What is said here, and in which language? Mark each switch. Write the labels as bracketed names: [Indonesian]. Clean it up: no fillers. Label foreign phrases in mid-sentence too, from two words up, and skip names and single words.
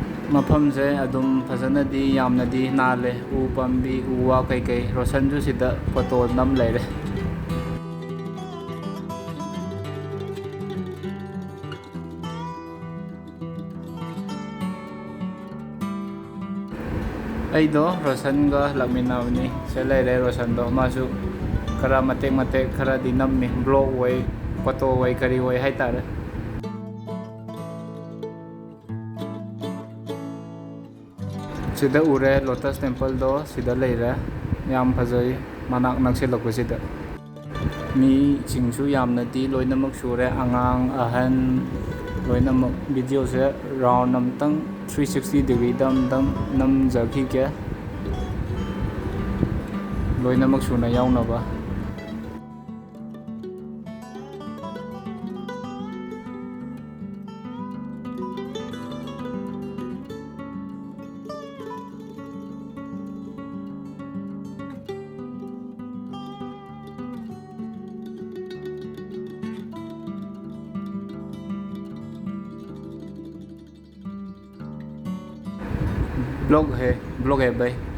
[Manipuri] ꯃꯐꯝꯁꯦ ꯑꯗꯨꯝ ꯐꯖꯅꯗꯤ ꯌꯥꯝꯅꯗꯤ ꯅꯥꯜꯂꯦ ꯎ ꯄꯥꯝꯕꯤ ꯎ ꯋꯥ ꯀꯩꯀꯩ ꯔꯣꯁꯟꯁꯨ ꯁꯤꯗ ꯐꯣꯇꯣ ꯅꯝ ꯂꯩꯔꯦ ꯑꯩꯗꯣ ꯔꯣꯁꯟꯒ ꯂꯥꯛꯃꯤꯟꯅꯕꯅꯤ ꯁꯤꯗ ꯂꯩꯔꯦ ꯔꯣꯁꯟꯗꯣ ꯃꯥꯁꯨ ꯈꯔ ꯃꯇꯦꯛ ꯃꯇꯦꯛ ꯈꯔꯗꯤ ꯅꯝꯃꯤ ꯕ꯭ꯂꯣꯛ ꯑꯣꯏ ꯐꯣꯇꯣ ꯑꯣꯏ ꯀꯔꯤ ꯑꯣꯏ ꯍꯥꯏꯇꯥꯔꯦ sida ure lotus temple do sida leire yam phajai manak naksilakpasida mi singsu yamnadi loinamak sure angang ahan loinamak video se round amtang 360 degree dam namjaki ke loinamak suna yaunaba [Hindi] blog hai bhai